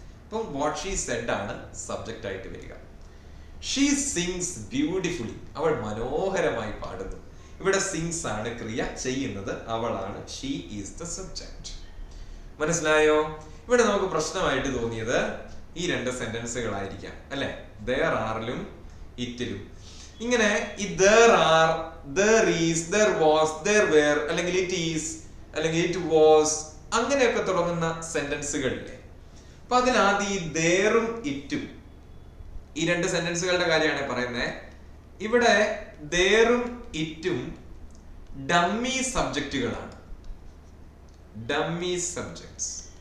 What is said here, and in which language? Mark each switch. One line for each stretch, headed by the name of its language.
Malayalam: അപ്പം
English: what she said
Malayalam: ആണ് subject ആയിട്ട് വരിക.
English: she sings beautifully,
Malayalam: അവൾ മനോഹരമായി പാടുന്നു. ഇവിടെ സിങ്സ് ആണ് ക്രിയ, ചെയ്യുന്നത് അവളാണ്.
English: She is the subject.
Malayalam: മനസ്സിലായോ? ഇവിടെ നമുക്ക് പ്രശ്നമായിട്ട് തോന്നിയത് ഈ രണ്ട് സെന്റൻസുകളായിരിക്കാം അല്ലെ. there ആറിലും ഇറ്റിലും ഇങ്ങനെ ഈ
English: there are, there is, there was, there were അല്ലെങ്കിൽ it is അല്ലെങ്കിൽ it was
Malayalam: അങ്ങനെയൊക്കെ തുടങ്ങുന്ന സെന്റൻസുകളില്ലേ. അപ്പൊ അതിലാദ്യം ഈ thereഉം ഇറ്റും ഈ രണ്ട് സെന്റൻസുകളുടെ കാര്യമാണ് പറയുന്നത്. ഇവിടെ thereഉം ഇറ്റും ഡമ്മി സബ്ജക്റ്റുകളാണ്. Dummy subjects.